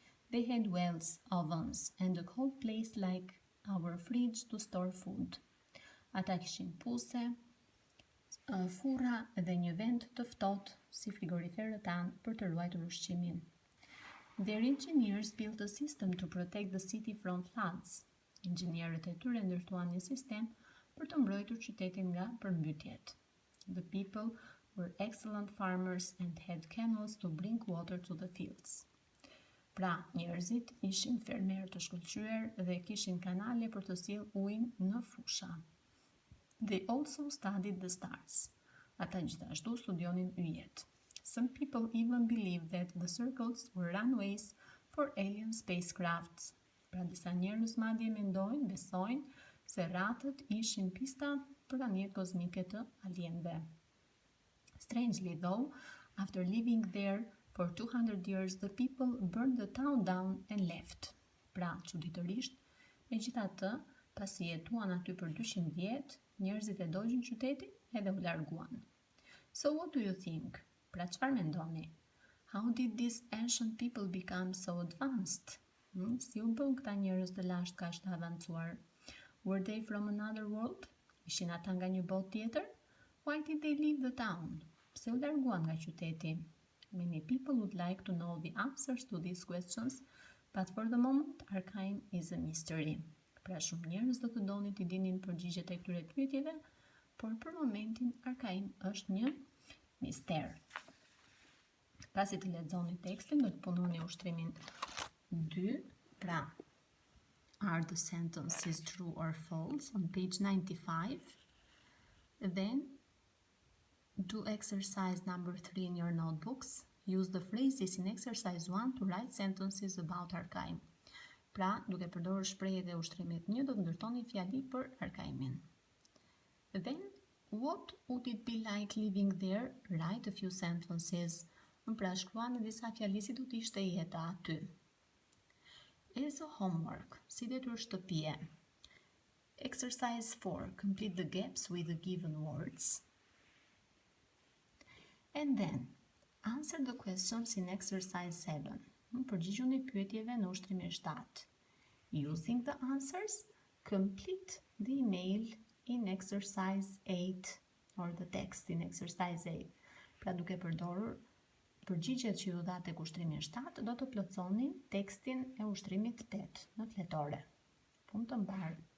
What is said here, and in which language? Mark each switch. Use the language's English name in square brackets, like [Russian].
[English] They had wells, ovens, and a cold place like our fridge to store food. [Albanian] Ata kishin puse, furra dhe një vend të ftohtë si frigoriferët tanë për të ruajtur ushqimin. [English] Their engineers built a system to protect the city from floods. [Albanian] Inxhinierët e tyre ndërtuan një sistem për të mbrojtur qytetin nga përmbytjet. [English] The people were excellent farmers and had canals to bring water to the fields. [Albanian] Pra, njerëzit ishin fermerë të shkëlqyer dhe kishin kanale për të sjellë ujin në fusha. [English] They also studied the stars. [Albanian] Ata gjithashtu studionin yjet. [English] Some people even believe that the circles were runways for alien spacecrafts. [Albanian] Pra disa njerëz madje besojnë se rratët ishin pista për anije kozmike të alienëve. [English] Strangely though, after living there for 200 years, the people burned the town down and left. [Albanian] Pra, çuditërisht, megjithatë, pasi jetuan aty për 200 vjet, njerëzit e dogjën qytetin edhe u larguan. [English] So what do you think? [Albanian] Pra çfarë mendoni? [English] How did these ancient people become so advanced? [Albanian] Si u bën këta njerëz të lashtë kaq të avancuar? [English] Were they from another world? [Albanian] Ishin ata nga një botë tjetër? [English] Why did they leave the town? [Albanian] Pse u larguan nga qyteti? [English] Many people would like to know the answers to these questions, but for the moment, Arkaim is a mystery. [Albanian] Pra shumë njerëz do të donin të dinin përgjigjet e këtyre pyetjeve, por për momentin Arkaim është një mister. Pasi të lexoni tekstin, do të punoni ushtrimin 2, pra [English] are the sentences true or false [Albanian] on page 95. [English] Then do exercise number 3 in your notebooks. Use the phrases in exercise 1 to write sentences about Arkaim. [Albanian] Pra, duke përdorur shprehjet e ushtrimit 1, do të ndërtoni fjali për Arkaimin. Then [English] What would it be like living there? Write a few sentences. [Albanian] Pra shkruani disa fjali si do të ishte jeta aty. [English] As a homework, [Albanian] si detyr shtëpie. [English] Exercise 4. Complete the gaps with the given words. And then, answer the questions in exercise 7. [Albanian] Përgjigjuni pyetjeve në ushtrimin 7. [English] Using the answers, complete the email in exercise 8 or the text in exercise 8. [Albanian] Pra duke përdorur përgjigjet që ju dha tek ushtrimi 7, do të plotësoni tekstin e ushtrimit 8 në fletore. Punë të mbarë.